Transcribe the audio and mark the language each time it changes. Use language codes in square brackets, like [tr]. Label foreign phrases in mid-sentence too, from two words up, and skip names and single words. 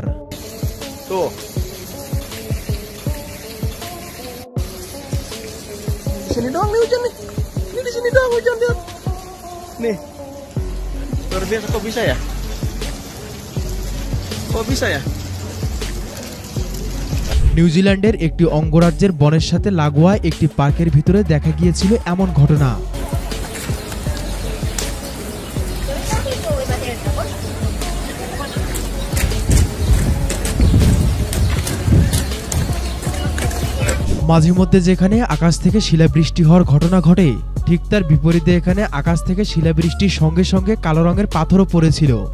[id] তো sini doang nih hujan nih. Ini di sini doang hujan lihat. Nih. Luar biasa kok bisa ya? Kok bisa ya? [bn] নিউজিল্যান্ডের একটি অঙ্গরাজ্যের বনের সাথে লাগোয়া একটি পার্কের ভিতরে দেখা গিয়েছিল এমন ঘটনা। মাঝে মধ্যে যেখানে আকাশ থেকে শিলাবৃষ্টি হওয়ার ঘটনা ঘটে, ঠিক তার বিপরীতে এখানে আকাশ থেকে শিলাবৃষ্টির সঙ্গে সঙ্গে কালো রঙের পাথরও পড়েছিল।